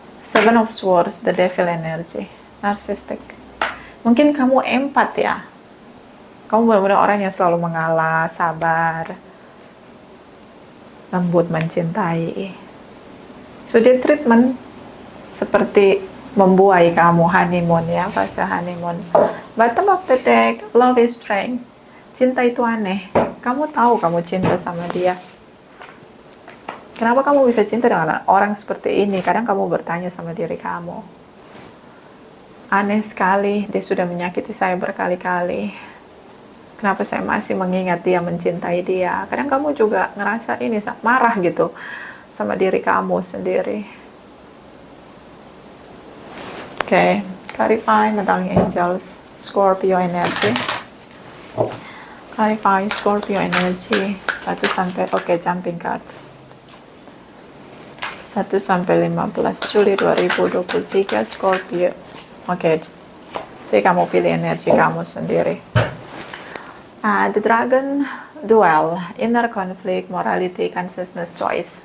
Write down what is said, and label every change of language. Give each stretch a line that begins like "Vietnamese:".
English: Seven of Swords, the devil energy.
Indonesian: Narsistik. Mungkin kamu empat ya. Kamu benar-benar orang yang selalu mengalah, sabar, lembut, mencintai. So dia treatment seperti membuai kamu honeymoon ya, fase honeymoon.
English: Bottom of the deck, love is strength.
Indonesian: Cinta itu aneh. Kamu tahu kamu cinta sama dia. Kenapa kamu bisa cinta dengan orang seperti ini? Kadang kamu bertanya sama diri kamu. Aneh sekali, dia sudah menyakiti saya berkali-kali. Kenapa saya masih mengingat dia, mencintai dia? Kadang kamu juga ngerasa ini, marah gitu sama diri kamu sendiri.
English: Oke, clarify, darling angels, Scorpio energy. Clarify, Scorpio energy. 1 sampai, jumping card.
Indonesian: 1-15 Juli 2023, Scorpio. Oke, jadi kamu pilih energi kamu sendiri.
English: The Dragon Duel, inner conflict, morality, consciousness, choice.